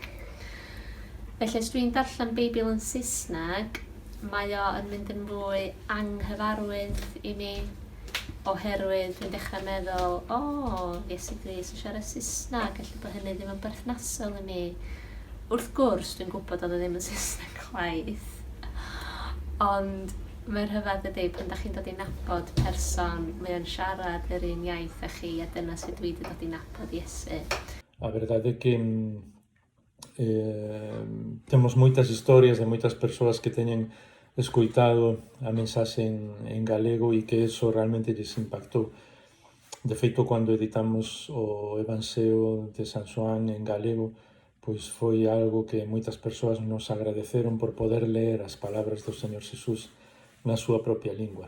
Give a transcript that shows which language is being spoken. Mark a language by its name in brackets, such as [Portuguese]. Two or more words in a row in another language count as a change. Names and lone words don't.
[Welsh] Felly, os dwi'n darllen Beibl yn Saesneg, mae o yn mynd yn fwy anghyfarwydd i mi, oherwydd dwi'n dechrau meddwl, Iesu Grist yn siarad Saesneg, felly bod hynny ddim yn berthnasol i mi. Wrth gwrs, dwi'n gwybod oedd o ddim yn Saesneg chwaith, ond mae'n rhyfedd ydy pan da chi'n dod i nabod person, mae o'n siarad yr un iaith â chi, a dyna sydd dwi wedi dod i nabod Iesu. [Galician] A verdade é que temos moitas historias de moitas persoas que teñen escoitado a mensaxe en galego e que eso realmente lles impactou. De feito, cando editamos o Evangelio de San Xoán en galego, pois foi algo que moitas persoas nos agradeceron por poder ler as palabras do Señor Xesús na súa propia lingua.